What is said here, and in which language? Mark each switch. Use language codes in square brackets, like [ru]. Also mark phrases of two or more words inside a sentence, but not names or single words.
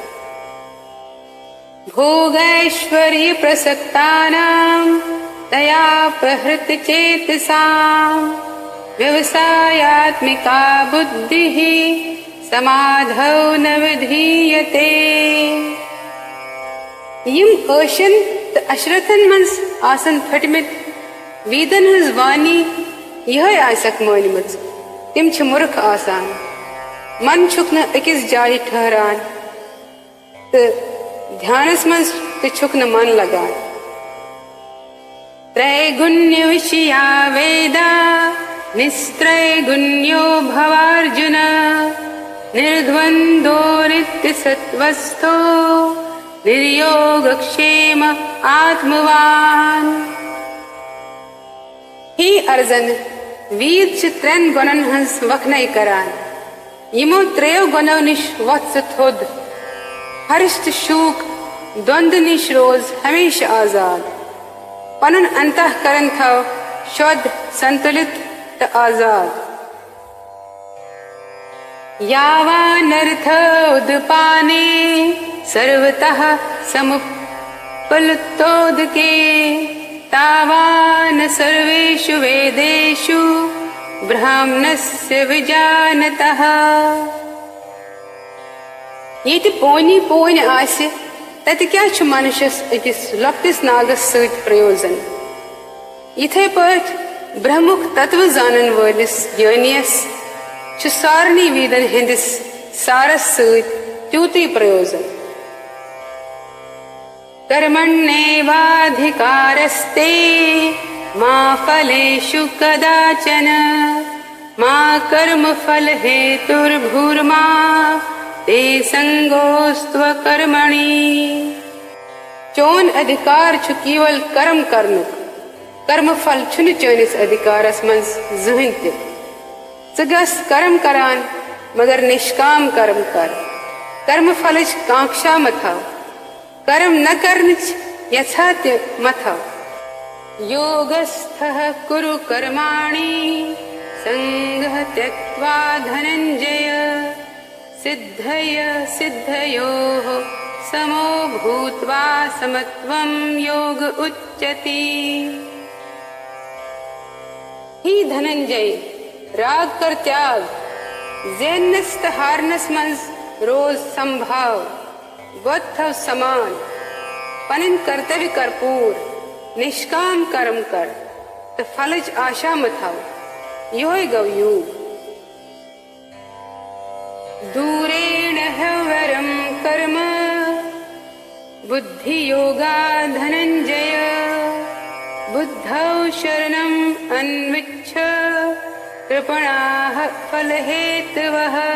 [sa] भोगैश्वर्य प्रसक्तानां तया प्रहृत चेतसां व्यवसायात्मिका बुद्धिः समाधौ न विधीयते। [ks] यम ऐशन त अशरतन मंस आसन फटमित वीदन हज वानी यह आसक मानमत तिम छ मूर्ख आसान। मन छुक न अकिस जाय ठहरान तो ध्यानस मज तो छुक न मन लगान। [sa] त्रैगुण्य विषया वेदा निस्त्रैगुण्यो भवार्जुन निर्द्वंद्वो नित्य सत्वस्थो निर्योगक्षेम आत्मवान। [ks] ही अर्जन वीर त्रन गुणन हंस वखनई करान यमो त्रयो गुणों निश वत्स थोद हरिष्ट शूक द्वंद निश रोज हमेशा आजाद। पनुन अंतःकरण था शुद्ध संतुलित त आजाद। [sa] यावानर्थ उदपाने सर्वतः समुपलुप्तोदके तावान सर्वेषु वेदेषु ब्राह्मणस्य विजानतः। [ks] ये पोनी पोन आसे तत क्या छु मनुष्यस अकिस लक्टिस नागस सत प्रयोजन। इथे पठ ब्रह्मुख तत्व जानन वलिस ज्ञानियस छु सारनी वेदन हिंदिस सारस सत त्यूति प्रयोजन। [sa] कर्मण्येवाधिकारस्ते मा फलेषु कदाचन मा कर्मफल हेतुर्भूर्मा ते संगोस्त्व कर्मणि। [ks] चोन अधिकार छु केवल कर्म करनुक, कर्मफल छुन चोनिस अधिकारस मंज जहन ते। च गस कर्म करान मगर निष्काम कर्म कर, कर्मफलच कांक्षा मथाव, कर्म न करनिच यथा ते मथाव। [sa] योगस्थः कुरु कर्माणि संगः त्यक्त्वा धनंजय सिद्धय सिद्धयोः समो भूत्वा समत्वं योग उच्यते। [ks] ही धनंजय राग कर त्याग, जैनस्त हारनस मंज रोज संभाव, गोत्थव समान, पनिन कर्तव्य कर पूर, निष्काम कर्म कर, तो फलज आशा मथाव, योय गव योग। [sa] दूरेण हवरम कर्म बुद्धि योगा धनंजय बुद्धौ शरणम अन्विच्छ कृपणाः फल हेतवः।